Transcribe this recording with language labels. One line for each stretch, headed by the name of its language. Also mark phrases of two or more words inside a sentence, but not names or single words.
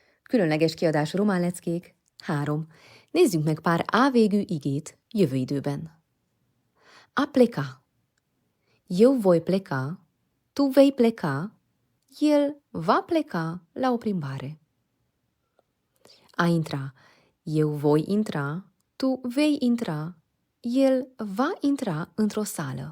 Hungarian: Különleges kiadású románleckék 3. Nézzünk meg pár A végű igét jövő időben.
Romanian: A pleca. Eu voi pleca, tu vei pleca, el va pleca la o plimbare. A intra. Eu voi intra, tu vei intra, el va intra într-o sală.